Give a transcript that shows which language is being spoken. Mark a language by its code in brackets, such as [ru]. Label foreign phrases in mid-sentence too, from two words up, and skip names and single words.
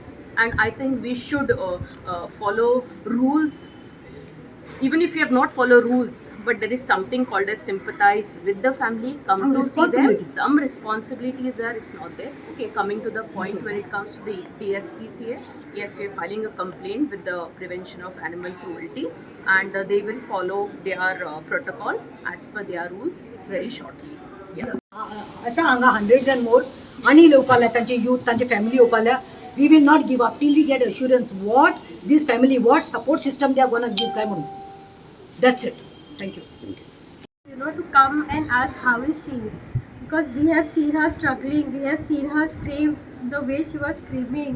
[en] And I think we should follow rules, even if you have not followed rules, but there is something called as sympathize with the family, come to see them. Some responsibility is there, it's not there. Okay, coming to the point when it comes to the DSPCA, yes, we are filing a complaint with the prevention of animal cruelty, and they will follow their protocol as per their rules very shortly. Yeah. [kok] असा हांगा [en] hundreds and more [kok] आणि येवपाल्या तांचे youth तांचे family येवपाल्या. [en] We will not give up till we get assurance what this family, what support system they are gonna give [kok] काय म्हणून. [en] That's it. Thank you. You know, to come and ask how is she, because we have seen her struggling, we have seen her screams, the way she was screaming.